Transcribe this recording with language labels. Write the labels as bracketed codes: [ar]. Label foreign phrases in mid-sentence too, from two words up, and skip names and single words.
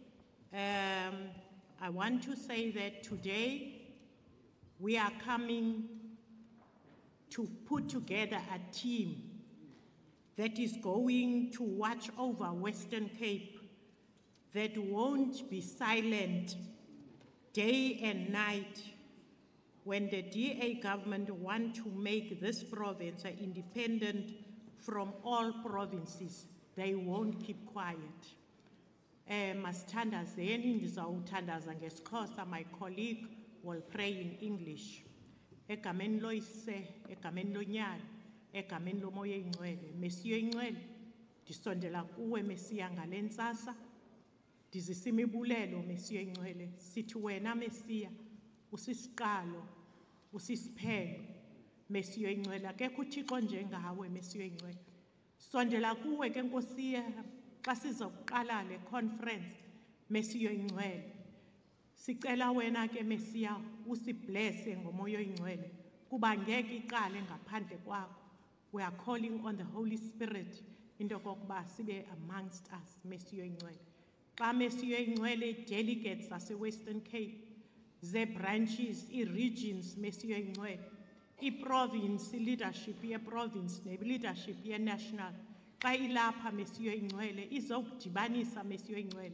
[en] I want to say that today we are coming to put together a team that is going to watch over Western Cape, that won't be silent day and night when the DA government want to make this province independent from all provinces. They won't keep quiet. [xh] Masithandazeni ndizawuthandaza ngesiXhosa. [en] My colleague will pray in English. [xh] Egameni loyise, egameni lonyana, egameni lomoya oyingcwele. Mesiya oyingcwele, ndisondela kuwe Mesiya ngale ntsasa. Ndizisa imibulelo Mesiya oyingcwele. Sithi wena Mesiya usisiqalo, usisiphelo. Mesiya oyingcwele, akekho uThixo njengawe Mesiya oyingcwele. Sondela kuwe ke Nkosi xa sizokuqala le conference Mesiya oyingcwele. Sicela wena ke Mesiya usiblesse ngomoya oyingcwele kuba ngeke iqale ngaphandle kwakho. [en] We are calling on the Holy Spirit into [xh] kokuba sibe [en] amongst us [xh] Mesiya oyingcwele. Xa Mesiya oyingcwele delegates zase Western Cape, ze branches, i-regions Mesiya oyingcwele, i-province leadership ye-province ne-leadership ye-national, xa ilapha Mesiya oyingcwele izokudibanisa Mesiya oyingcwele.